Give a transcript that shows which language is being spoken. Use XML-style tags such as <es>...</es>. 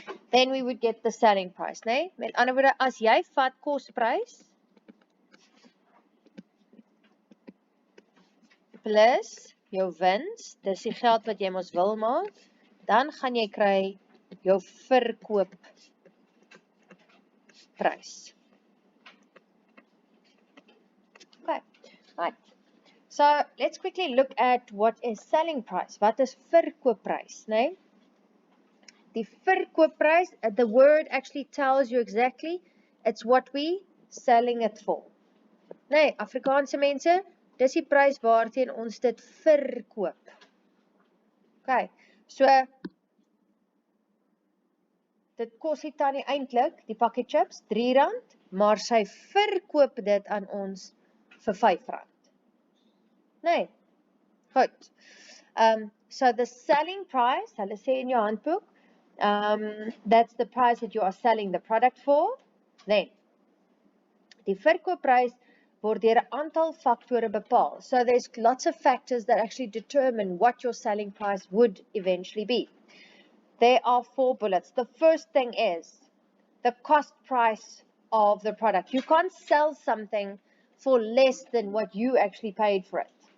<en>Then we would get the selling price, nee?</en> <af>Met ander woorde, as jy vat kosprys plus jou wins, dis die geld wat jy mos wil maak, dan gaan jy kry jou verkoopprys.</af> <en>Okay, right. So let's quickly look at what is selling price.</en> <af>Wat is verkoopprys, nee? Die verkoopprys,</af> <en>the word actually tells you exactly, it's what we selling it for.</en> <af>Nee, Afrikaanse mense, dis die prys waarteen ons dit verkoop. Okay, so, dit kos die tannie eintlik, die pakkie chips, R3, maar sy verkoop dit aan ons vir R5. Nee, goed.</af> <en>So the selling price,</en> <af>hulle sê in jou handboek,</af> <en>that's the price that you are selling the product for.</en> <af>Then, die verkoopprys word deur 'n aantal faktore bepaal.</af> <en>So there's lots of factors that actually determine what your selling price would eventually be. There are 4 bullets. The first thing is the cost price of the product. You can't sell something for less than what you actually paid for it.</en>